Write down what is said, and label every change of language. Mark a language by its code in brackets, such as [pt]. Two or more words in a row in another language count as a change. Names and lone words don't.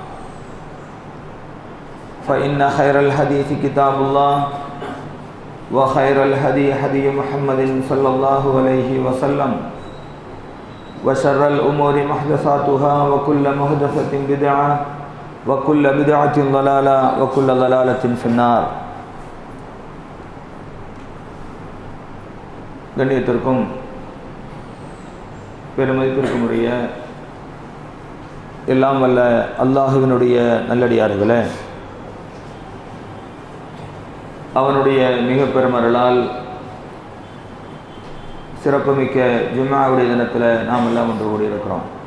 [ar] فإن خير الحديث كتاب الله وخير الهدي هدي محمد صلى الله عليه وسلم وشر الأمور محدثاتها وكل محدثة بدعة وكل بدعة ضلالة وكل ضلالة في النار. [ta] கண்ணியத்திற்கும் பெருமதிப்பிற்கும் உரிய எல்லாம் வல்ல அல்லாஹுவினுடைய நல்லடியார்களே, அவனுடைய மிக பெருமருளால் சிறப்புமிக்க ஜும்ஆவுடைய தினத்தில் நாம் எல்லாம் ஒன்று கூடியிருக்கிறோம்.